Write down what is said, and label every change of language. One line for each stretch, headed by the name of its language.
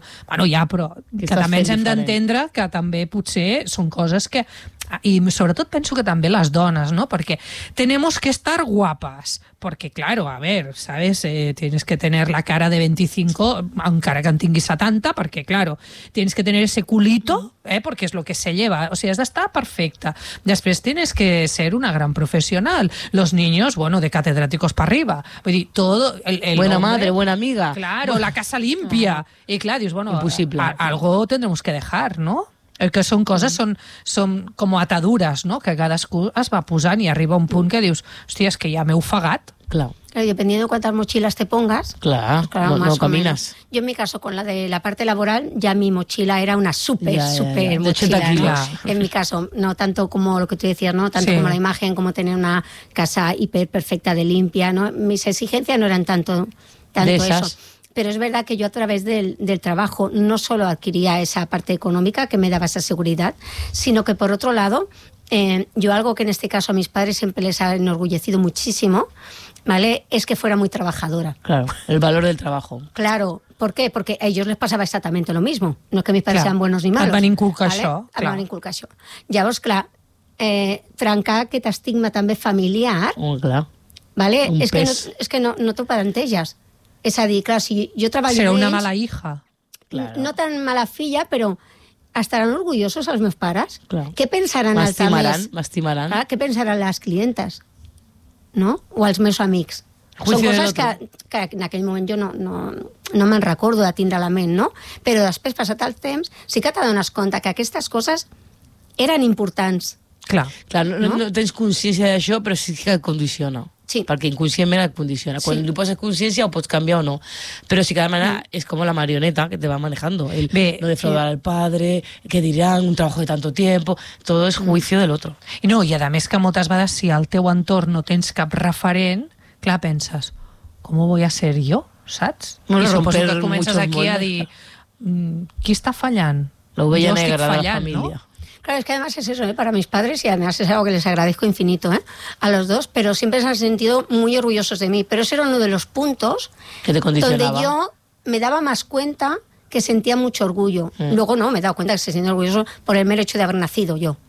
Catalan: Bueno, ja, però que també ens hem d'entendre que també potser són coses que, i sobretot penso que també les dones, no?
Spanish: Perquè tenemos que estar guapas, perquè, claro, a ver, ¿sabes? Tienes que tener la cara de 25,
Catalan: encara que en tinguis 70,
Spanish: perquè, claro, tienes que tener ese culito, perquè és lo que se lleva, o sea,
Catalan: has d'estar perfecta.
Spanish: Després tienes que ser una gran profesional. Los niños, bueno, de catedráticos para arriba.
Catalan: Vull dir, todo...
Spanish: Buena madre, buena amiga. Claro, la casa limpia. Y claro, dius, bueno, imposible. Algo tendremos que dejar, ¿no?
Catalan: El que són coses són com ataduras, no? Que cadascú es va posant i arriba un punt que dius, hòstia, és que ja m'he ofegat. Clar.
Spanish: Dependiendo de cuántas mochilas te pongas, claro, pues claro, no caminas. Yo en mi caso, con la de la parte laboral, ya mi mochila era una súper mochila. ¿No? En mi caso, no tanto como lo que tú decías, ¿no? Tanto como la imagen, como tener una casa hiper perfecta de limpia, ¿no? Mis exigencias no eran tanto eso. Pero es verdad que yo a través del trabajo no solo adquiría esa parte económica que me daba esa seguridad, sino que por otro lado, yo algo que en este caso a mis padres siempre les ha enorgullecido muchísimo, ¿vale? Es que fuera muy trabajadora. Claro, el valor del trabajo. Claro, ¿por qué? Porque a ellos les pasaba exactamente lo mismo. No es que mis padres sean buenos ni malos.
Catalan: Van inculcar això. ¿Vale? Van inculcar això. Llavors, clar, trencar aquest estigma també familiar... Clar. ¿Vale? És que no t'ho plantejas. És a dir, clar, si jo treballo...
Spanish: Serà una mala hija.
Catalan: Claro. No tan mala filla, però...
Spanish: ¿Estarán orgullosos a los
Catalan: meus pares?
Spanish: Claro. ¿Qué pensarán al tamés?
Catalan: M'estimaran. ¿Ah?
Spanish: ¿Qué pensarán las clientas?
Catalan: ¿No? O els meus amics.
Spanish: Juicio.
Catalan: Són coses que en aquell moment jo no me'n recordo de tindre a la ment, no? Però després, passat el temps, sí que t'adones compte que aquestes coses eren importants. Clar. Clar, no tens consciència d'això, però sí que et condiciona. Sí. Perquè inconscientment et condiciona. Sí. Quan li poses consciència, ho pots canviar o no. Però sí que demana, és com la marioneta que
Spanish: te va manejando. No defraudar al padre,
Catalan: què diran,
Spanish: un trabajo de tanto tiempo... Todo es juicio del otro.
Catalan: I no, i a més que moltes vegades, si al teu entorn no tens cap referent, clar, penses, com ho voy a ser jo, saps? No, i suposo que comences aquí a dir, qui està fallant? L'ovella negra de la família. No?
Spanish: Claro, es que además es eso, ¿eh? Para mis padres, y además es algo que les agradezco infinito, ¿eh? A los dos, pero siempre se han sentido muy orgullosos de mí. Pero ese era uno de los puntos que te condicionaba. Donde yo me daba más cuenta que sentía mucho orgullo. Luego no, me he dado cuenta que se siente orgulloso por el mero hecho de haber nacido yo.